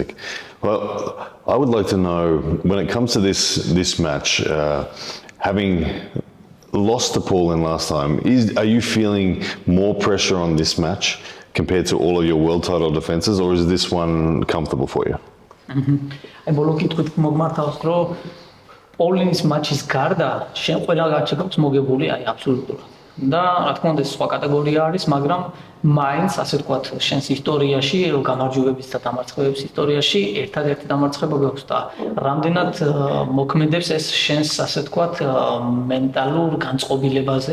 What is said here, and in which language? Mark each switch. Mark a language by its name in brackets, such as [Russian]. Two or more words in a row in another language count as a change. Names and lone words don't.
[English] Well, I would like to know, when it comes to this match, having lost to Paul Lynn last time, are you feeling more pressure on this match compared to all of your world title defenses, or is this one comfortable for you? [Georgian] აი ბოლო კითხვით მოგმართავს რომ პოლინის მატჩის გარდა შენ ყველა გაჩეკავს მოგებული აი აბსოლუტურად და რა თქმა უნდა ეს სხვა კატეგორია არის, მაგრამ მაინც ასე ვთქვათ, შენს ისტორიაში, გამარჯვებების და დამარცხებების ისტორიაში ერთადერთი დამარცხება გვაქვს და რამდენად მოქმედებს ეს შენს ასე ვთქვათ მენტალურ განწყობილებაზე.